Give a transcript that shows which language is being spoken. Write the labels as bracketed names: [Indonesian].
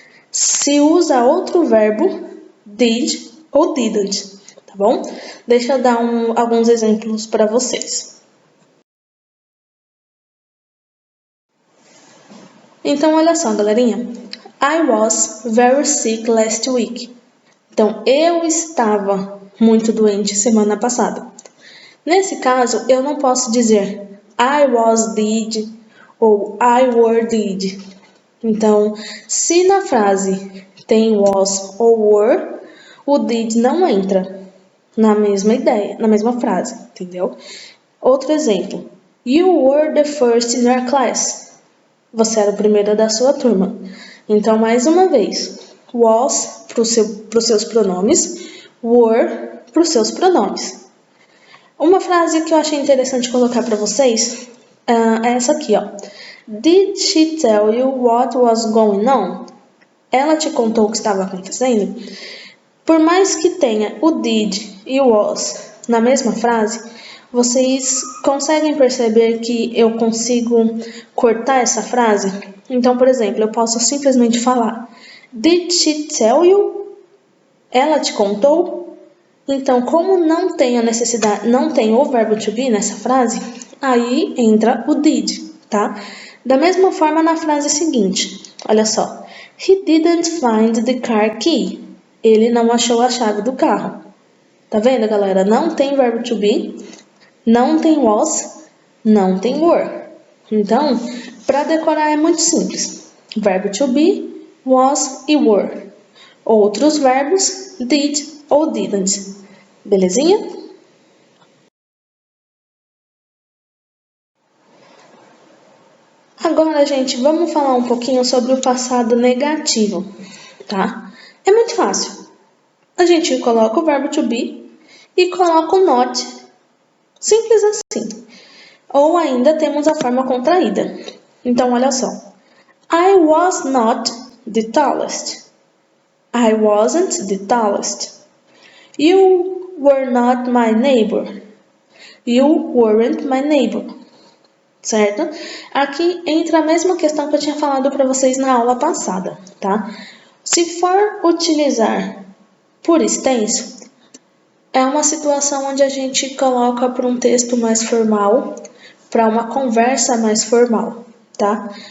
[Portuguese] Se usa outro verbo, did ou didn't, tá bom? Deixa eu dar alguns exemplos para vocês. Então, olha só, galerinha. [English] I was very sick last week. [Portuguese] Então, eu estava muito doente semana passada. Nesse caso, eu não posso dizer I was did ou I were did. Então, se na frase tem was ou were, o did não entra na mesma ideia, na mesma frase, entendeu? Outro exemplo. [English] You were the first in your class. [Portuguese] Você era o primeiro da sua turma. Então, mais uma vez, was para os seus pronomes, were para os seus pronomes. Uma frase que eu achei interessante colocar para vocês é essa aqui, ó. [English] Did she tell you what was going on? [Portuguese] Ela te contou o que estava acontecendo? Por mais que tenha o did e o was na mesma frase, vocês conseguem perceber que eu consigo cortar essa frase? Então, por exemplo, eu posso simplesmente falar [English] Did she tell you? [Portuguese] Ela te contou? Então, como não tem a necessidade, não tem o verbo to be nessa frase, aí entra o did, tá? Da mesma forma na frase seguinte, olha só. [English] He didn't find the car key. [Portuguese] Ele não achou a chave do carro. Tá vendo, galera? Não tem verbo to be, não tem was, não tem were. Então, para decorar é muito simples. Verbo to be, was e were. Outros verbos, did ou didn't. Belezinha? Agora, gente, vamos falar um pouquinho sobre o passado negativo, tá? É muito fácil. A gente coloca o verbo to be e coloca o not. Simples assim. Ou ainda temos a forma contraída. Então, olha só. [English] I was not the tallest. I wasn't the tallest. You were not my neighbor. You weren't my neighbor. Certo? [Portuguese] Aqui entra a mesma questão que eu tinha falado para vocês na aula passada, tá? Se for utilizar por extenso, é uma situação onde a gente coloca para um texto mais formal, para uma conversa mais formal, tá?